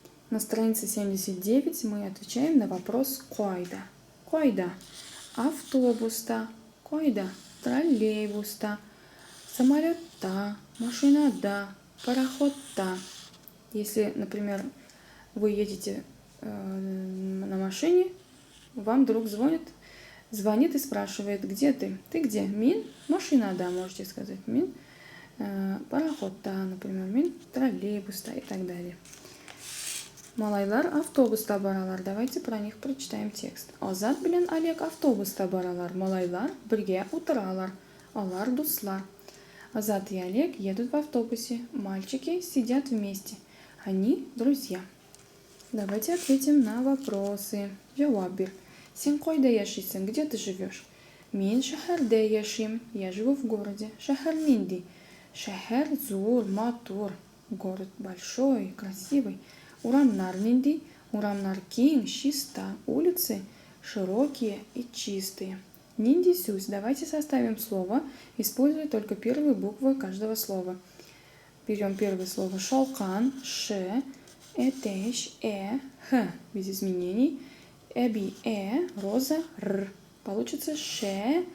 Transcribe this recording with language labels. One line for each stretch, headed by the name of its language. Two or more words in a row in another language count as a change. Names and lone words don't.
Russian: На странице 79 мы отвечаем на вопрос «Койда».
Tatar: Койда – автобуста, койда – троллейбуста, самолета, машинада, пароходта.
Russian: Если, например, вы едете на машине, вам друг звонит и спрашивает, где ты? Ты где?
Tatar: Мин? Машинада,
Russian: можете сказать.
Tatar: Мин? Пароходта, например. Мин?
Russian: Троллейбуста и так далее.
Tatar: Малайлар автобуста баралар.
Russian: Давайте про них прочитаем текст.
Tatar: Азат белән Олег автобуста баралар. Малайлар бергә утыралар. Алар дуслар.
Russian: Азат и Олег едут в автобусе. Мальчики сидят вместе. Они друзья. Давайте ответим на вопросы.
Tatar: Җавап бир. Син кайда яшисең?
Russian: Где ты живешь?
Tatar: Мин шәһәрдә яшим.
Russian: Я живу в городе.
Tatar: Шәһәр нинди? Шәһәр зур, матур.
Russian: Город большой, красивый.
Tatar: Урамнар нинди? Урамнар киң, чиста.
Russian: Улицы широкие и чистые.
Tatar: Нинди сюсь.
Russian: Давайте составим слово, используя только первые буквы каждого слова. Берем первое слово шалкан, ш, этеш, х, без изменений. Эби, роза, р. Получится шехер.